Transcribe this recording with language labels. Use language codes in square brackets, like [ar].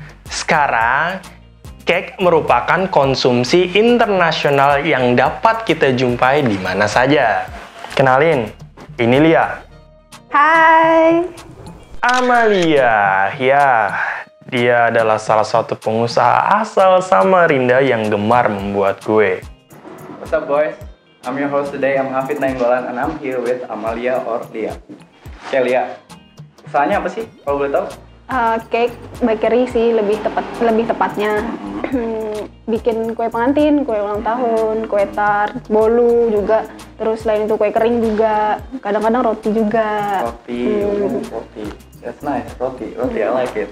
[id] Sekarang, cake merupakan konsumsi internasional yang dapat kita jumpai di mana saja. Kenalin, ini Lia. Hai. Amalia, ya, dia adalah salah satu pengusaha asal Samarinda yang gemar membuat kue. [en] What's up boys? I'm your host today, I'm Hafid Nainggolan and I'm here with Amalia or Lia. [id] Oke Lia, usahanya apa sih kalau boleh tahu? Cake bakery sih lebih tepatnya. Bikin kue pengantin, kue ulang tahun, kue tart, bolu juga. Terus selain itu kue kering juga. Kadang-kadang roti juga. [en] Roti. That's nice, roti. I like it.